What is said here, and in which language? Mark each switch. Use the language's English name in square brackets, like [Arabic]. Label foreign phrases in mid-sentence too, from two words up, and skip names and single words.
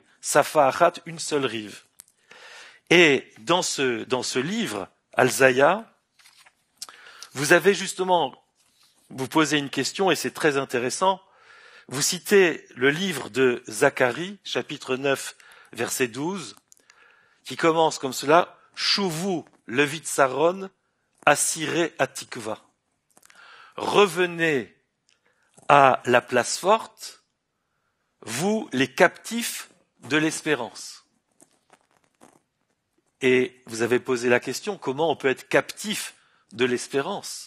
[Hebrew] שפה אחת, [French] une seule rive. Et dans ce livre, Alzaya, vous avez justement, vous posez une question et c'est très intéressant. Vous citez le livre de Zacharie, chapitre 9, verset 12, qui commence comme cela, « [Hebrew] שובו לבצרון, אסירי התקווה ». [French] Revenez à la place forte, vous les captifs de l'espérance. Et vous avez posé la question, comment on peut être captif de l'espérance?